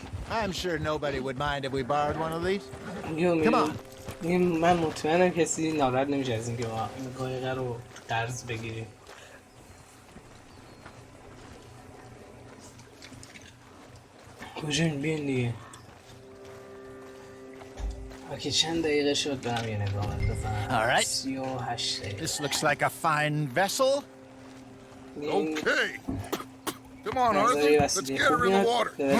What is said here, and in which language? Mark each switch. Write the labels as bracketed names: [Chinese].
[English] I'm sure nobody would mind if we borrowed one of these. Come on. [Persian] من مطمئنم کسی ناراحت نمیشه از اینکه ما این قایقه رو قرض بگیریم. کجاییم بیاین دیگه. اوکی چند دقیقه شد برم یه نگاه بندازم. [English] All right. [Persian] 38 دقیقه. [English] This looks like a fine vessel. Okay. Come on, Arthur. Let's get her in the water.